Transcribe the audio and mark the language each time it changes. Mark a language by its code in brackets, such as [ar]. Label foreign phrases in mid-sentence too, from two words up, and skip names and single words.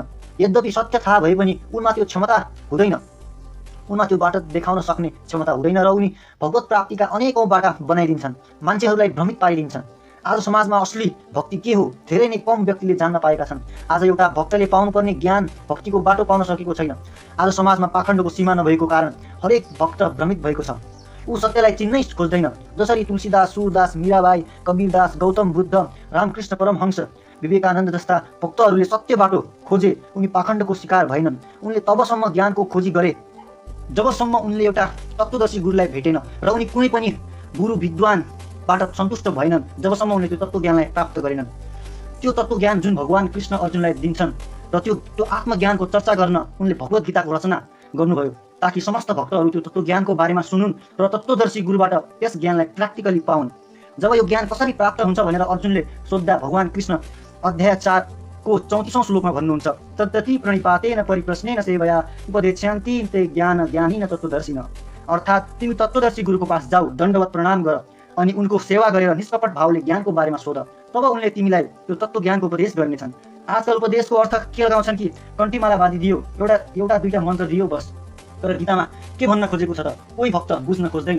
[ne] यद्यपि सत्य थाहा भए पनि उनमा त्यो क्षमता हुँदैन, उनमा त्यो बाटो देखाउन सक्ने क्षमता हुँदैन र उनी भगवत प्राप्तिका अनेकौं बाटा बनाइदिन्छन्, मान्छेहरूलाई भ्रमित पारिदिन्छन्। आज समाजमा असली भक्ति के हो धेरै नै कम व्यक्तिले जान्न पाएका छन्। आज एउटा भक्तले पाउनुपर्ने ज्ञान भक्तिको बाटो पाउन सकेको छैन। आज समाजमा पाखण्डको सीमा नभएको कारण हरेक भक्त भ्रमित भएको छ। ऊ सत्यलाई चिन्नै खोज्दैन। जसरी तुलसीदास, सूरदास, मीराबाई, कबीरदास, गौतम बुद्ध, रामकृष्ण परमहंस, विवेकानन्द जस्ता भक्तहरूले सत्य बाटो खोजे, उनी पाखण्डको शिकार भएनन्। उनले तबसम्म ज्ञानको खोजी गरे जबसम्म उनले एउटा तत्त्वदर्शी गुरुलाई भेटेन र उनी कुनै पनि गुरु विद्वानबाट सन्तुष्ट भएनन् जबसम्म उनले त्यो तत्त्वज्ञानलाई प्राप्त गरेनन्। त्यो तत्त्वज्ञान जुन भगवान कृष्ण अर्जुनलाई दिन्छन् र त्यो आत्मज्ञानको चर्चा गर्न उनले भगवत गीताको रचना गर्नुभयो, ताकि समस्त भक्तहरू त्यो तत्त्वज्ञानको बारेमा सुनुन् र तत्त्वदर्शी गुरुबाट त्यस ज्ञानलाई प्र्याक्टिकली पाउन्। जब यो ज्ञान कसरी प्राप्त हुन्छ भनेर अर्जुनले सोद्धा भगवान कृष्ण अध्याय 4 को 34औं श्लोकमा भन्नुहुन्छ, [sa] तद्दति प्रणिपातेन परिप्रश्नेन सेवया उपदेक्ष्यन्ति ते ज्ञान ज्ञानीन तत्त्वदर्शिन। [ne] अर्थात् तिमी तत्त्वदर्शी गुरुको पास जाऊ, दण्डवत प्रणाम गर अनि उनको सेवा गरेर निष्कपट भावले ज्ञानको बारेमा सोध, तब उनले तिमीलाई त्यो तत्त्वज्ञानको उपदेश गर्नेछन्। आजकल उपदेशको अर्थ के लगाउँछन् कि कण्ठीमाला बाँधी दियो, एउटा दुईटा मन्त्र दियो बस। तर गीतामा के भन्न खोजेको छ त कोही भक्त बुझ्न खोज्दैन।